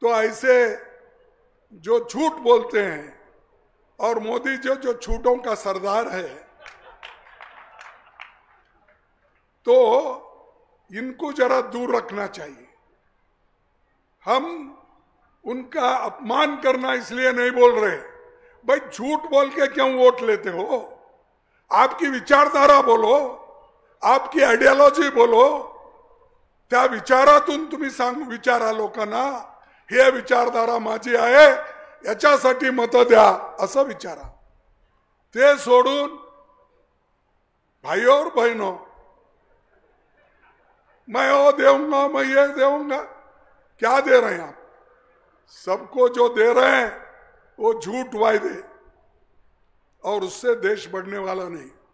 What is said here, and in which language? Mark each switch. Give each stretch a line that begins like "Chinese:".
Hindi: तो ऐसे जो झूठ बोलते हैं और मोदी जो झूठों का सरदार है, तो इनको जरा दूर रखना चाहिए। हम उनका अपमान करना इसलिए नहीं बोल रहे। भाई झूठ बोल के क्यों वोट लेते हो? आपकी विचारधारा बोलो, आपकी आयडियोलॉजी बोलो,
Marathi: त्या विचारातून तुम्ही विचारा लोकांना हे विचारधारा माझी आहे, याच्यासाठी मत द्या असं विचारा। ते सोडून
Hindi: भाइयों और बहनों, मैं वो दूंगा, मैं ये दूंगा, क्या दे रहे हैं आप? सबको जो दे रहे हैं वो झूठ वायदे, और उससे देश बढ़ने वाला नहीं।